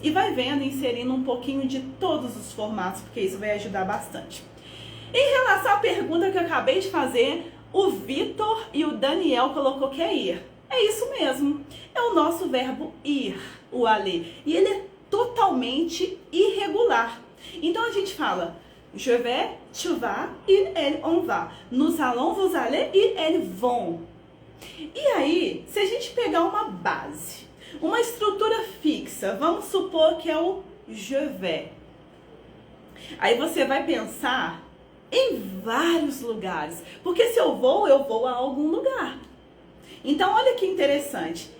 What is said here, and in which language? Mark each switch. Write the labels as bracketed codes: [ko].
[pt] E vai vendo, inserindo um pouquinho de todos os formatos, porque isso vai ajudar bastante. Em relação à pergunta que eu acabei de fazer, o Vitor e o Daniel colocou que é ir. É isso mesmo. É o nosso verbo ir, o aller. E ele é totalmente irregular. Então a gente fala: [fr] je vais, tu vas, il, elle, on va. Nous allons, vous allez, ils, elles vont. [pt] E aí, se a gente pegar uma base, uma estrutura fixa, vamos supor que é o [fr] je vais. [pt] Aí você vai pensar em vários lugares. Porque se eu vou a algum lugar. Então olha que interessante.